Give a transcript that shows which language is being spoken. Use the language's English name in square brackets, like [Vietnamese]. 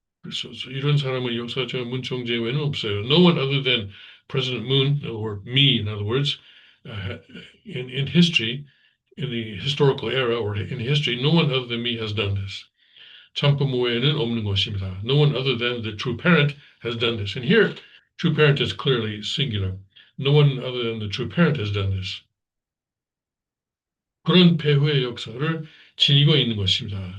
[Korean] So 이런 사람은 역사적 문 총재 외에는 없어요. [English] No one other than President Moon, or me, in other words, in history, in the historical era, or in history, no one other than me has done this. [Korean] 참품 외에는 없는 것입니다. [English] No one other than the true parent has done this. And here, true parent is clearly singular. No one other than the true parent has done this. [Korean] 그런 배후의 역사를 지니고 있는 것입니다.